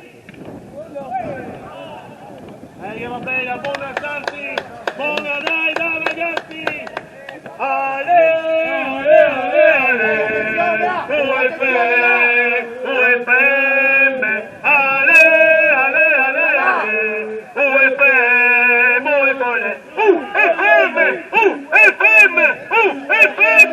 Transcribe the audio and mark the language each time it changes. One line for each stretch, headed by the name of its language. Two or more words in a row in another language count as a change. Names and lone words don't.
Italian: Che va bene, buona alzarsi! Buona, dai, dai ragazzi! Ale, ale, ale, ale! UFM! Ale, ale, ale, ale! UFM! UFM! UFM!